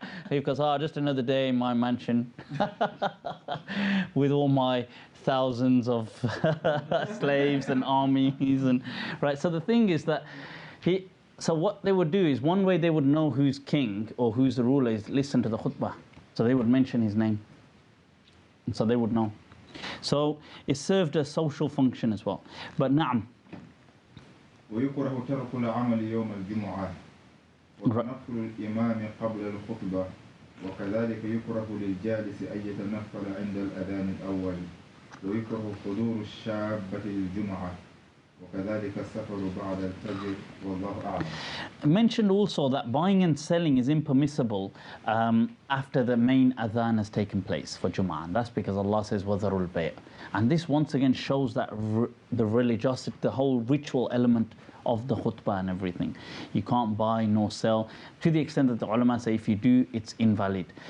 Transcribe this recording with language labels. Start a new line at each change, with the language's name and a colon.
English: He goes, oh, just another day in my mansion with all my thousands of slaves and armies. And right. So the thing is that so what they would do is, one way they would know who's king or who's the ruler is listen to the khutbah. So they would mention his name. And so they would know. So it served a social function as well. But na'am.
Arabic: ويكره ترك العمل يوم الجمعة وتنفل الإمام قبل الخطبة وكذلك يكره للجالس أن يتنفل عند الأذان الأول ويكره حضور الشابة للجمعة وكذلك السفر بعد الفجر والله أعلم.
English: Mentioned also that buying and selling is impermissible after the main adhan has taken place for Jum'ah. And that's because Allah says
Arabic: وَذَرُوا الْبَيْعَ.
English: And this once again shows that the religiosity, the whole ritual element of the khutbah and everything. You can't buy nor sell, to the extent that the ulama say if you do, it's invalid.